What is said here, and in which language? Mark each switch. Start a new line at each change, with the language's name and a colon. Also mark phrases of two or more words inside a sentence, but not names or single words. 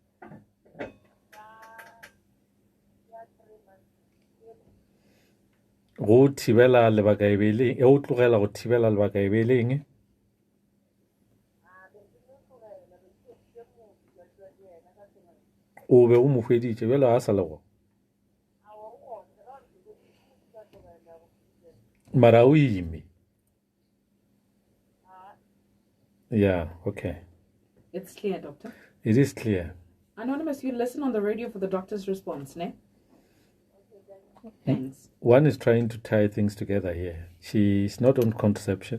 Northern Sotho: Go thibela lebaka e be le o tlogela go thibela lebaka e be le eng? O be o mo hweditše bjale a sa le go mara o ime.
English: Yeah, okay. It's clear, Doctor. It is clear. Anonymous, you listen on the radio for the doctor's response, ne? Thanks. One is trying to tie things together here. She's not on contraception.